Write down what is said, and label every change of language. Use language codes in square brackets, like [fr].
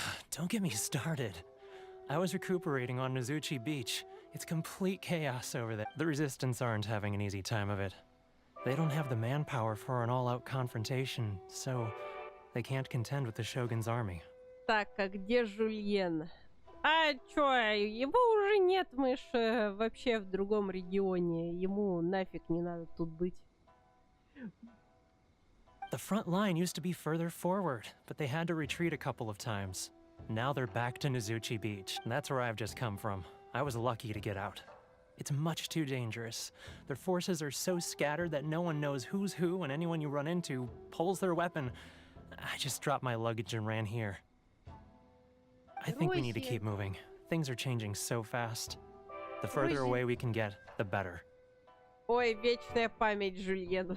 [en] Don't get me started. I was recuperating on Nozuchi Beach. It's complete chaos over there. The Resistance aren't having an easy time of it. They don't have the manpower for an all-out confrontation, so they can't contend with the Shogun's army. [ru] Так, а где Жульен? А чё, его уже нет, мы ж вообще в другом регионе. Ему нафиг не надо тут быть. [en] The front line used to be further forward, but they had to retreat a couple of times. Now they're back to Nozuchi Beach, and that's where I've just come from. I was lucky to get out. It's much too dangerous. Their forces are so scattered that no one knows who's who, and anyone you run into pulls their weapon. I just dropped my luggage and ran here. I think we need to keep moving. Things are changing so fast. The further away we can get, the better. [ru] Ой, вечная память Жульену.